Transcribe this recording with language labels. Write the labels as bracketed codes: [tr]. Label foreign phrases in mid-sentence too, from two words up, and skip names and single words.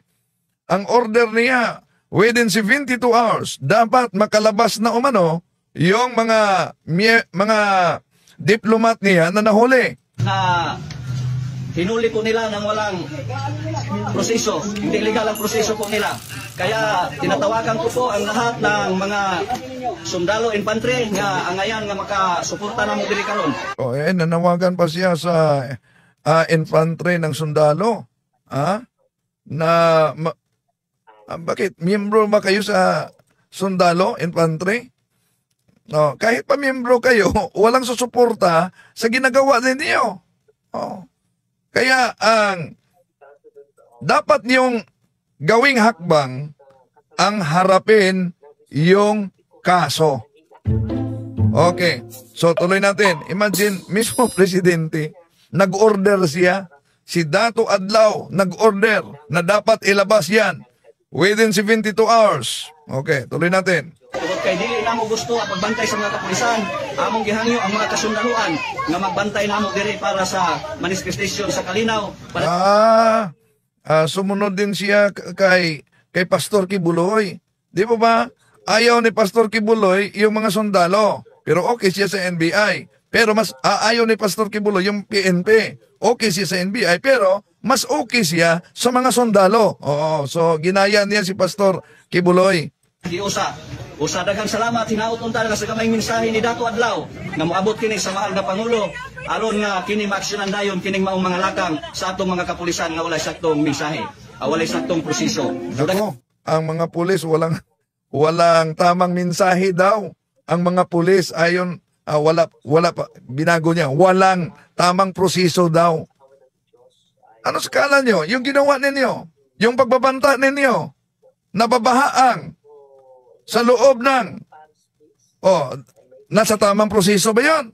[tl] Ang order niya, [en] within 72 hours, [tl] dapat makalabas na umano yung mga diplomat niya na nahuli. Na hinuli po nila ng walang proseso, hindi legal ang proseso po nila. Kaya tinatawagan ko po ang lahat ng mga sundalo infantry [ceb] nga angayan nga makasuporta na mo diri karon. [tl] Nanawagan pa siya sa infantry ng sundalo. Bakit? Miyembro ba kayo sa sundalo, infantry? No, kahit pa miyembro kayo, walang susuporta sa ginagawa ninyo. Kaya dapat yung gawing hakbang ang harapin yung kaso. Okay, so tuloy natin. Imagine, mismo presidente, nag-order siya, si Dato Adlaw nag-order na dapat ilabas yan [en] within 72 hours. [tl] Okay, tuloy natin. [ceb] Tungod kay dili namo gusto ang pagbantay sa mga kapulisan, among gihangyo ang mga kasundaluan nga magbantay namo diri para sa manifestation sa Kalinaw. [tl] Sumunod din siya kay Pastor Kibuloy. Di ba? Ayaw ni Pastor Kibuloy yung mga sundalo. Pero okay siya sa NBI. Pero mas ayaw ni Pastor Kibuloy yung PNP. Okay siya sa NBI, pero mas okay siya sa mga sundalo. So ginaya niya si Pastor Kibuloy. [ceb] Di usa daghang salamat hinaut unta nga sa gamay mensahe ni Dato Adlaw nga moabot kini sa mahal nga pangulo aron nga kini maaksyonan dayon kining maong mga lakang sa atong mga kapulisan nga walay saktong mensahe, walay saktong proseso. [tl] Ako, ang mga pulis walang tamang mensahe daw. Ang mga pulis ayon wala pa binago niya, walang tamang proseso daw. Ano skala nyo? Yung ginawa ninyo, yung pagbabanta ninyo, nababahaang sa loob ng nasa tamang proseso ba yun?